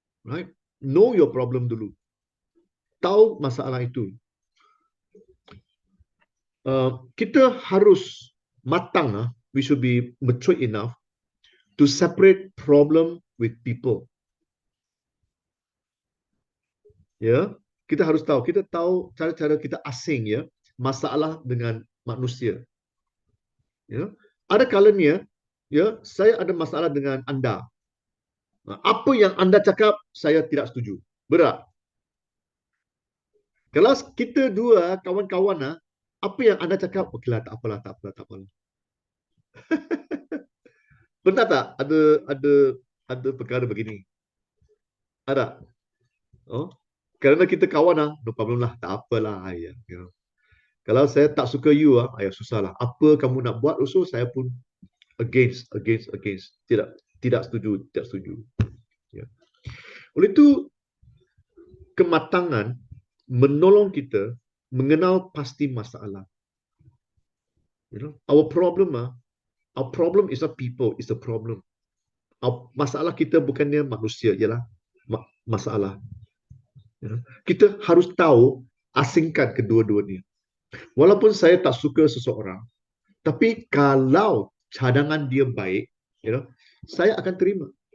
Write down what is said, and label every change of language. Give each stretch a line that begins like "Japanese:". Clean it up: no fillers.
Malay: Right? Know your problem dulu. Tahu masalah itu.
English: Kita harus matang, we should be mature enough to separate problem with people.
Malay: Ya, kita harus tahu, kita tahu cara-cara kita asing, ya, masalah dengan manusia. Ya, ada kalanya, ya, saya ada masalah dengan anda. Apa yang anda cakap saya tidak setuju. Berat. Kalau kita dua kawan-kawan, apa yang anda cakap, okeylah, tak apalah, tak apalah, tak apalah. Pernah tak ada perkara begini? Ada. Oh, kerana kita kawan, no problem lah, tak apalah, ayah. Kalau saya tak suka you, ayah, susahlah. Apa kamu nak buat usul, saya pun against. Tidak setuju. Ya. Oleh itu, kematangan menolong kita mengenal pasti masalah.
English: Our problem is not people, is a problem.
Malay: Masalah kita bukannya manusia, ialah masalah. Kita harus tahu asingkan kedua-duanya. Walaupun saya tak suka seseorang, tapi kalau cadangan dia baik, saya akan terima.